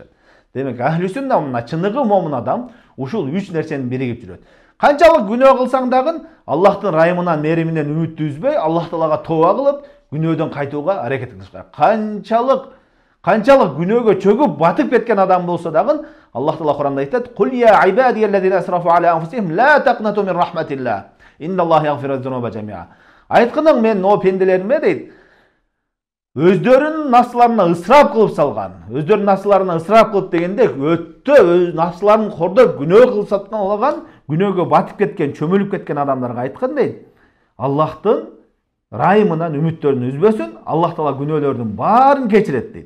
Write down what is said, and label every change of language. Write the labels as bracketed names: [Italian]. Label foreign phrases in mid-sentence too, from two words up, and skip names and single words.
[Kyrgyz] Демек, ахли сүннә мына чыныгы момун адам ушул үч нерсени биригип жүрөт. Канчалык күнөө кылсаң дагы Аллахтын райымынан, мериминен үмүттү үзбөй, Аллах Таалага тооба кылып, күнөөдөн кайтууга аракет кылышка. Канчалык күнөөгө чөгүп батып кеткен адам болсо дагы Аллах Таала Куранда айтат: [Arabic] "قل يا عبادي الذين أسرفوا على أنفسهم لا تقنطوا من رحمة الله. إن الله يغفر الذنوب جميعا." [Kyrgyz] Айткының мен о пенделериме дейт, өздөрүнүн нафсыларына ысырап кылып салган. Өздөрүнүн нафсыларына ысырап кылып дегенде өттө өз нафсыларын кордоп күнөө кылып саткан, күнөөгө батып кеткен, чөмүлүп кеткен адамдарга айткан дейт: Аллахтын райымынан үмүттөрүн үзбөсүн, Аллах Таала күнөөлөрдүн баарын кечирет дейт.